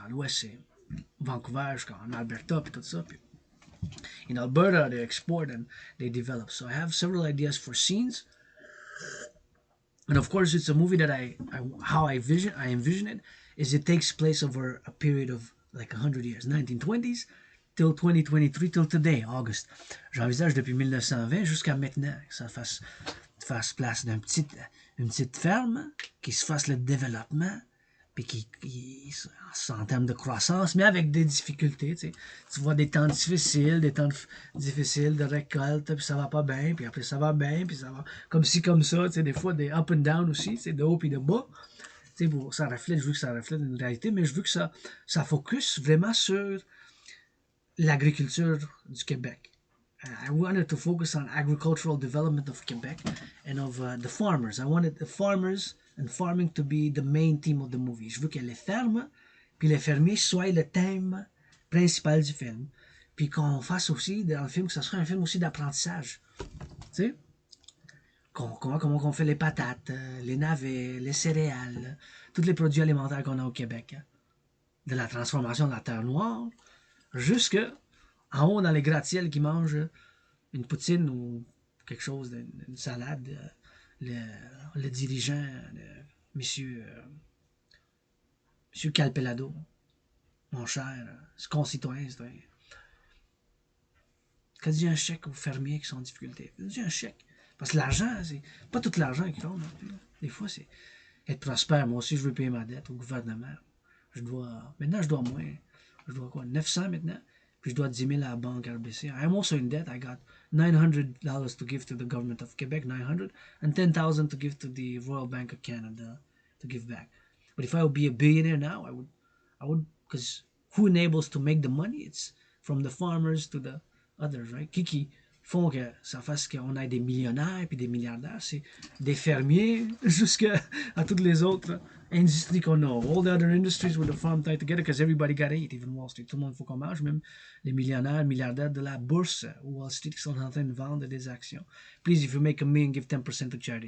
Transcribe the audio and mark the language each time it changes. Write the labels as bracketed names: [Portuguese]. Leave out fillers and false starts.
[French] À l'ouest, c'est Vancouver jusqu'en Alberta puis tout ça. [English] Puis in Alberta, they export and they develop. So I have several ideas for scenes And of course, it's a movie that how I envision it is it takes place over a period of like 100 years, 1920s till 2023 till today, August. [French] J'envisage depuis 1920 jusqu'à maintenant que ça fasse place une petite ferme, qui se fasse le développement, puis en termes de croissance, mais avec des difficultés. Tu vois des temps difficiles, difficiles de récolte, puis ça va pas bien, puis après ça va bien, puis ça va comme ci, comme ça. Des fois des [English] up and down [French] aussi, de haut puis de bas. Bon, ça reflète, je veux que ça reflète une réalité, mais je veux que ça focus vraiment sur l'agriculture du Québec. I wanted to focus on agricultural development of Quebec and of the farmers. I wanted the farmers and farming to be the main theme of the movie. Je veux que les fermes puis les fermiers soient le thème principal du film. Puis qu'on fasse aussi dans le film, que ce soit un film aussi d'apprentissage. Tu sais? Comment on fait les patates, les navets, les céréales, tous les produits alimentaires qu'on a au Québec. De la transformation de la terre noire jusque en haut dans les gratte-ciel qui mangent une poutine ou quelque chose, une salade. Le dirigeant, monsieur Calpelado, mon cher concitoyen, quand dis un chèque aux fermiers qui sont en difficulté, dis un chèque. Parce que l'argent, c'est pas tout l'argent qui compte non plus. Des fois, c'est être prospère. Moi aussi, je veux payer ma dette au gouvernement. Maintenant, je dois moins. Je dois quoi? 900 maintenant? Puis je dois 10 000 à la banque RBC. [English] I'm also in debt. I got $900 to give to the government of Quebec, 900, and 10,000 to give to the Royal Bank of Canada to give back. But if I would be a billionaire now, because who enables to make the money? It's from the farmers to the others, right? [French] Qui font que ça fasse qu'on ait des millionnaires puis des milliardaires, c'est des fermiers jusqu'à toutes les autres industries qu'on a. [English] All the other industries with the farm tied together because everybody got to eat, even Wall Street. [French] Tout le monde faut qu'on mange, même les millionnaires, milliardaires de la bourse ou Wall Street qui sont en train de vendre des actions. [English] Please, if you make a million, give 10% to charity.